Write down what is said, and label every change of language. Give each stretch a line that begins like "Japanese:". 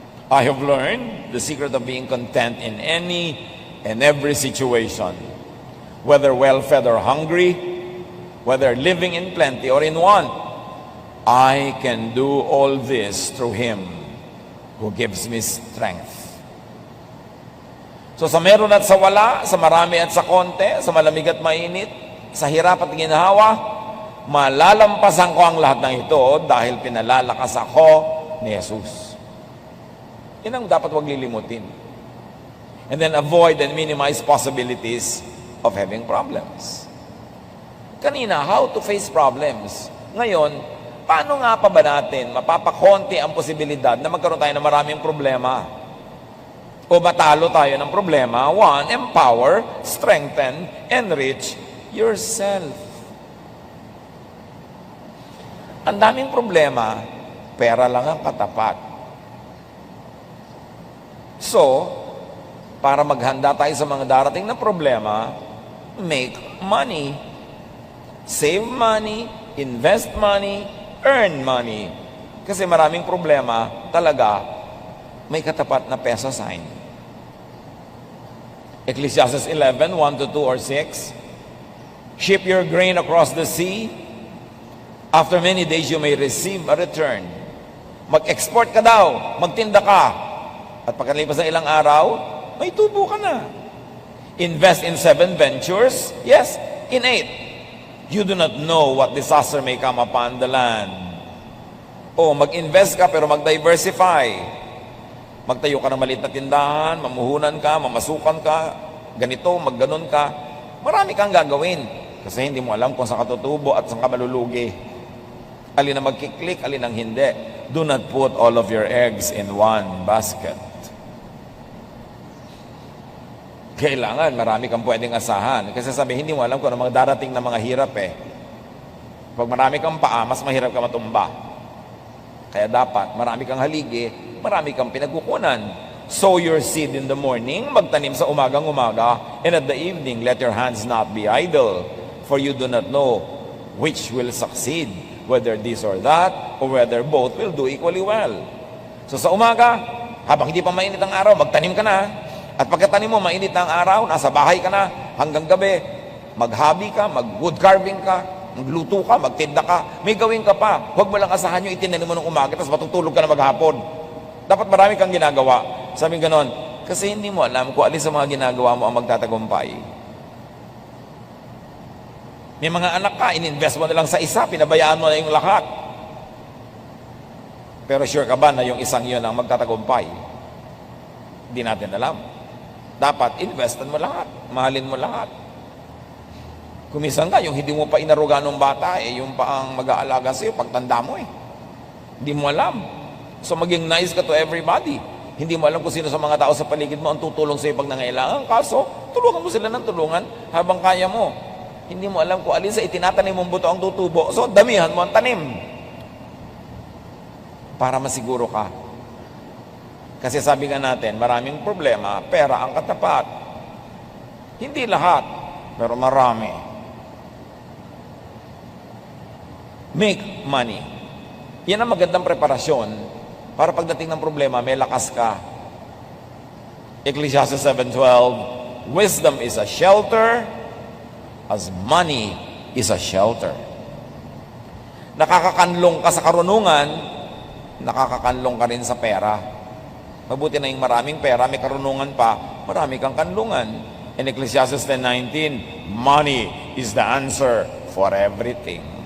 English: I have learned the secret of being content in any and every situation. Whether well-fed or hungry, whether living in plenty or in want, I can do all this through Him who gives me strength.
Filipino: So sa meron at sa wala, sa marami at sa konti, sa malamig at mainit, sa hirap at ginhawa, malalampasan ko ang lahat ng ito dahil pinalalakas ako ni Jesus. Yan ang dapat wag lilimutin.
English: And then avoid and minimize possibilities of having problems. Kanina, how to face problems.
Filipino: Ngayon, paano nga pa ba natin mapapakonti ang posibilidad na magkaroon tayo ng maraming problema? O matalo tayo ng problema?
English: 1, empower, strengthen, enrich yourself.
Filipino: Ang daming problema, pera lang ang katapat. So, para maghanda tayo sa mga darating na problema,
English: make money. Save money, invest money, earn money.
Filipino: Kasi maraming problema, talaga, may katapat na peso sign.
English: Ecclesiastes 11, 1-2 or 6. Ship your grain across the sea. After many days, you may receive a return.
Filipino: Mag-export ka daw, magtinda ka. At pagkalipas ng ilang araw, may tubo ka na.
English: Invest in 7 ventures? Yes, in 8. You do not know what disaster may come upon the land.
Filipino: O mag-invest ka pero mag-diversify. Magtayo ka ng maliit na tindahan, mamuhunan ka, mamasukan ka, ganito, magganon ka. Marami kang gagawin kasi hindi mo alam kung saan ka tutubo at saan ka malulugi. Alin ang magkiklik, alin ang hindi.
English: Do not put all of your eggs in one basket.
Filipino: Kailangan, marami kang pwedeng asahan. Kasi sabi, hindi mo alam kung ano mga darating na mga hirap Pag marami kang paa, mas mahirap ka matumba. Kaya dapat, marami kang haligi, marami kang pinagkukunan.
English: Sow your seed in the morning,
Filipino: magtanim sa umagang-umaga,
English: and at the evening, let your hands not be idle, for you do not know which will succeed, whether this or that, or whether both will do equally well.
Filipino: So sa umaga, habang hindi pa mainit ang araw, magtanim ka na. At pagkatanim mo, mainit na ang araw, nasa bahay ka na, hanggang gabi, mag-hobby ka, mag-wood carving ka, magluto ka, magtinda ka, may gawin ka pa. Huwag mo lang asahan yung itinanim mo ng umaga, tapos matutulog ka na maghapon. Dapat marami kang ginagawa. Sabi ganon, kasi hindi mo alam kung alin sa mga ginagawa mo ang magtatagumpay. May mga anak ka, ininvest mo na lang sa isa, pinabayaan mo na yung lahat. Pero sure ka ba na yung isang yun ang magtatagumpay? Hindi natin alam. Dapat investan mo lahat, mahalin mo lahat. Kumisan ka, yung hindi mo pa inaruga ng bata, yung pa ang mag-aalaga sa'yo, pagtanda mo Hindi mo alam. So maging nice ka
English: to everybody.
Filipino: Hindi mo alam kung sino sa mga tao sa paligid mo ang tutulong sa'yo pag nangailangan. Kaso, tulungan mo sila ng tulungan habang kaya mo. Hindi mo alam kung alin sa itinatanim mong buto ang tutubo. So, damihan mo ang tanim. Para masiguro ka. Kasi sabi nga natin, maraming problema, pera ang katapat. Hindi lahat, pero marami.
English: Make money.
Filipino: Yan ang magandang preparasyon para pagdating ng problema, may lakas ka.
English: Ecclesiastes 7:12, wisdom is a shelter as money is a shelter.
Filipino: Nakakakanlong ka sa karunungan, nakakakanlong ka rin sa pera. Mabuti na yung maraming pera, may karunungan pa, marami kang kanlungan.
English: In Ecclesiastes 10:19, money is the answer for everything.